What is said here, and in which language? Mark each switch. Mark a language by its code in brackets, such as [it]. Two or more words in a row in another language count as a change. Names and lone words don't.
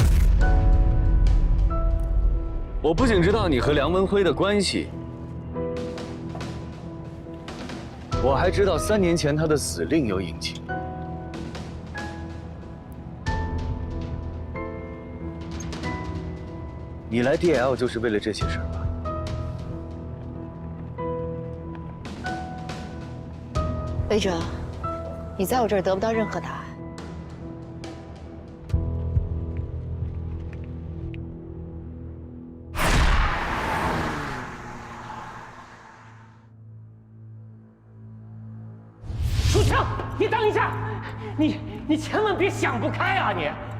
[zh] 我不僅知道你和梁文輝的關係，我還知道3年前他的死另有隱情。你來 DL 就是為了這些事兒吧？魏哲，你在我這兒得不到任何答案。舒强，你等一下，你千万別想不開啊你！